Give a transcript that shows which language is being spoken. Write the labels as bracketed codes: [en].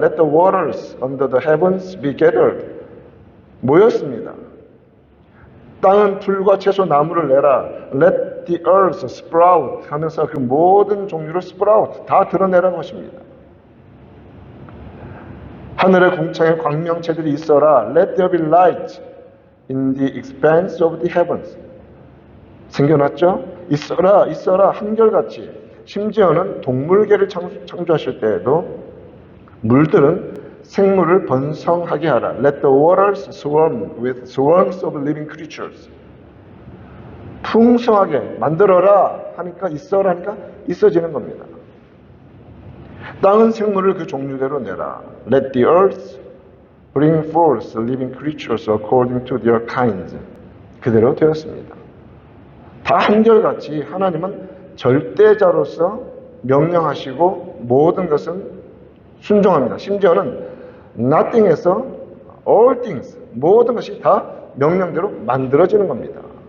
[en] Let the waters under the heavens be gathered. [ko] 모였습니다. 땅은 풀과 채소 나무를 내라. [en] Let the earth sprout [ko] 하면서 그 모든 종류를 sprout 다 드러내라는 것입니다. 하늘의 궁창에 광명체들이 있어라. [en] Let there be light in the expanse of the heavens. [ko] 생겨났죠? 있어라, 있어라, 한결같이. 심지어는 동물계를 창조하실 때에도 물들은 생물을 번성하게 하라. [en] Let the waters swarm with swarms of living creatures. [ko] 풍성하게 만들어라 하니까, 있어라 하니까 있어지는 겁니다. 땅은 생물을 그 종류대로 내라. [en] Let the earth bring forth living creatures according to their kinds. [ko] 그대로 되었습니다. 다 한결같이 하나님은 절대자로서 명령하시고 모든 것은 순종합니다. 심지어는 nothing에서 all things, 모든 것이 다 명령대로 만들어지는 겁니다.